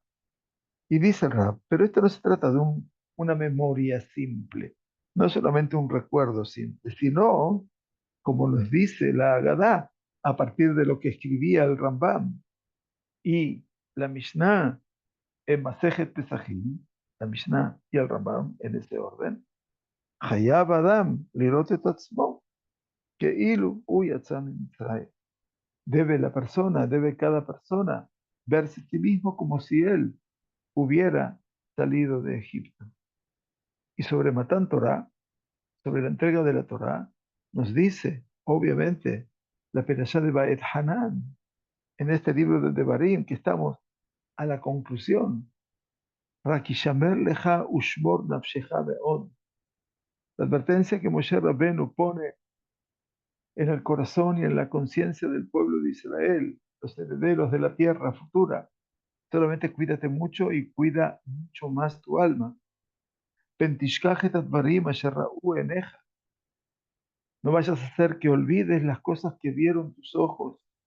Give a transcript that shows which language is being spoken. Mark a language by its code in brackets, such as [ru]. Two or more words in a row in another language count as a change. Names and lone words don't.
[es] Y dice el Rab, pero esto no se trata de una memoria simple, no solamente un recuerdo simple, sino, como nos dice la Agadá, a partir de lo que escribía el Rambam y la Mishnah en Masejet Pesachim, la Mishnah y el Rambam en ese orden, [he] חייב אדם לראות את עצמו, כאילו הוא יצא ממצרים. [es] Debe cada persona verse a sí mismo como si él hubiera salido de Egipto. Y sobre [he] מתן תורה, [es] sobre la entrega de la Torah, nos dice, obviamente, la perashá de Ba'et Hanan, en este libro de Devarim, que estamos a la conclusión. [he] רק השמר לך ושמור נפשך מאוד. [es] La advertencia que Moshe Rabbeinu pone en el corazón y en la conciencia del pueblo de Israel, los herederos de la tierra futura. Solamente cuídate mucho y cuida mucho más tu alma. No vayas a hacer que olvides las cosas que vieron tus ojos.